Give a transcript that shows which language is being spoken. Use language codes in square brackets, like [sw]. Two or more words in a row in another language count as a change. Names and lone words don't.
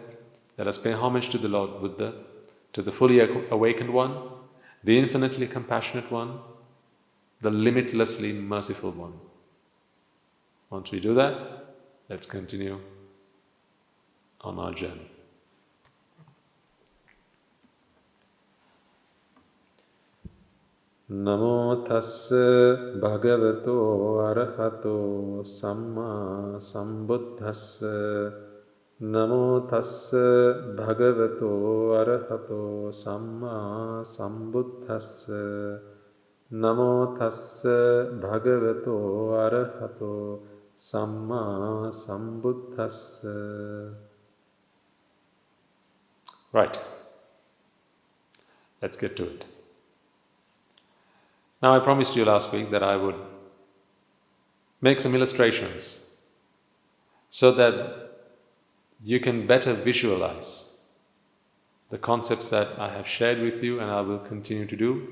[en] Let us pay homage to the Lord Buddha, to the fully awakened one, the infinitely compassionate one, the limitlessly merciful one. Once we do that, let's continue on our journey. [pi] Namo tassa bhagavato arahato samma sambuddhassa. Namo tassa bhagavato arahato samma sambuddhassa. Namo tassa bhagavato arahato Samma Sambuddhassa. [en] Right. Let's get to it. Now, I promised you last week that I would make some illustrations so that you can better visualize the concepts that I have shared with you and I will continue to do.